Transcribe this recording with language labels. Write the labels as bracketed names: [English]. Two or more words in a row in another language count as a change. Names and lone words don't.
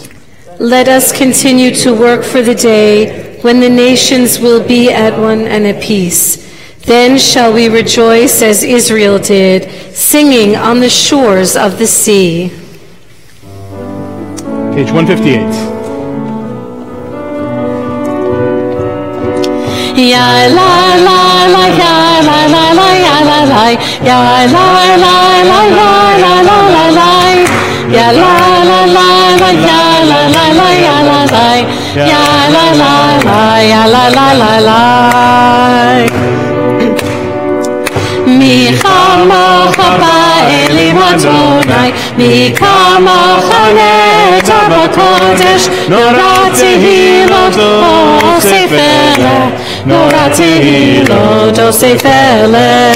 [English] Let us continue to work for the day when the nations will be at one and at peace. Then shall we rejoice as Israel did, singing on the shores of the sea. Page 158. Ya la la la ya la la la ya la la ya la la la ya la la la la ya la la la la ya la la la ya la la ya la la la ya la la la la. [Hebrew] מי כמוך באלים ה׳, מי כמוך נאדר בקודש, נורא תהילות עושה פלא, נורא תהילות עושה פלא.